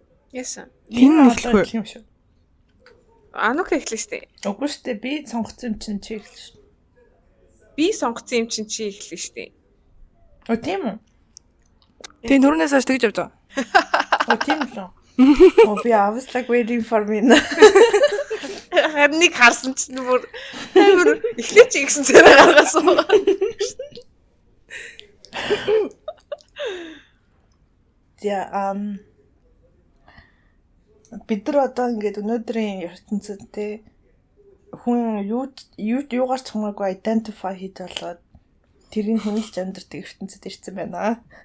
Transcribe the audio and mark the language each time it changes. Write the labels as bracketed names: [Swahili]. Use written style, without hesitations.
[English] Yes. [Mongolian] Энэ хэлэхгүй юм шүү. Анука эхлэв штэ. Үгүй штэ би сонгоцсон юм чинь чи эхлэв шүү. Би сонгоцсон юм чинь чи эхлэв штэ. О тийм үү? тийм түрүүнээс хойш тэгж явж байгаа. О тийм үү? [English] Oh, I was like waiting for me. [Mongolian] Харныг харсан чинь бүр эхлэв чи гэсэн зэрэг гаргасан. За бид нар одоо ингээд өнөөдрийн ертөнцид те хүн юугаар ч хамаагүй identify хийж болоод тэрийг хүнэлж амьдардаг ертөнцид ирсэн байна.